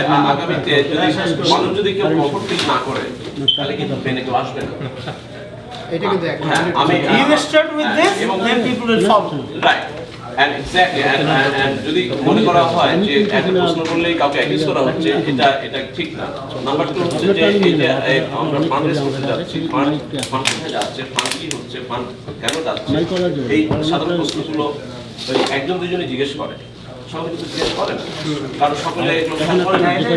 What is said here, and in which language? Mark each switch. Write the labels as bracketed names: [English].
[Bangla] আগামীতে যদি মানুষ যদি কেউ প্রপার্টি না করে তাহলে কিন্তু বেনে কেউ আসবে না। এটা কিন্তু আমি [English] You start with this, then people will follow. [Bangla] Right [English] and exactly and [Bangla] যদি মনে করা হয় যে একটা প্রশ্ন করলেই কাউকে অ্যাকিউজ করা হচ্ছে, এটা ঠিক না। নাম্বার 2 হচ্ছে যে এই যে আমরা ফান্ড রেজ করতে যাচ্ছি, ফান্ড কোথায় যাচ্ছে, ফান্ড কি হচ্ছে, ফান্ড কেন যাচ্ছে, এই সাধারণ প্রশ্নগুলো ওই একজন দুজনে জিজ্ঞেস করে, সবাই কিন্তু জিজ্ঞেস করে না, কারণ সকলে এগুলো খেয়াল করে না।